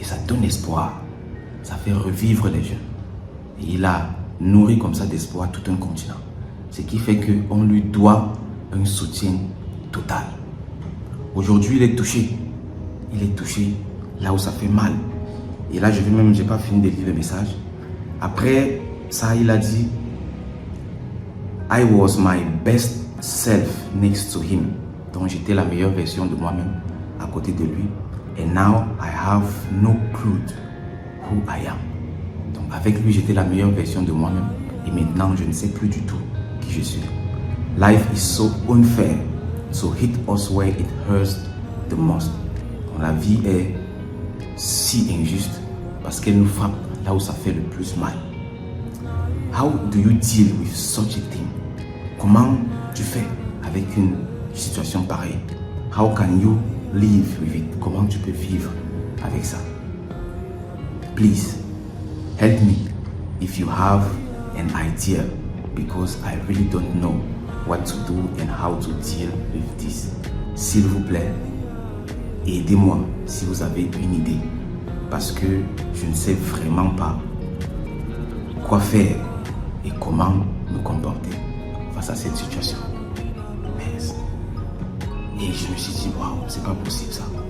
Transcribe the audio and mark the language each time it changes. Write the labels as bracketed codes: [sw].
[fr] Et ça donne espoir, ça fait revivre les jeunes. Et il a nourri comme ça d'espoir tout un continent. Ce qui fait qu'on lui doit un soutien total. Aujourd'hui, il est touché. Il est touché là où ça fait mal. Et là, j'ai pas fini de lire le message. Après ça, il a dit [en] I was my best self next to him. [fr] Donc, j'étais la meilleure version de moi-même à côté de lui. [en] And now, I have no clue who I am. [fr] Donc, avec lui, j'étais la meilleure version de moi-même. Et maintenant, je ne sais plus du tout qui je suis. [en] Life is so unfair. So hit us where it hurts the most. [fr] Donc, la vie est si injuste parce qu'elle nous frappe là où ça fait le plus mal. [en] How do you deal with such a thing? [fr] Comment tu fais avec une situation pareille? [en] How can you live with it? [fr] Comment tu peux vivre avec ça? [en] Please help me if you have an idea because I really don't know what to do and how to deal with this. [fr] S'il vous plaît, aidez-moi si vous avez une idée, parce que je ne sais vraiment pas quoi faire et comment me comporter face à cette situation. Et je me suis dit, waouh, c'est pas possible ça.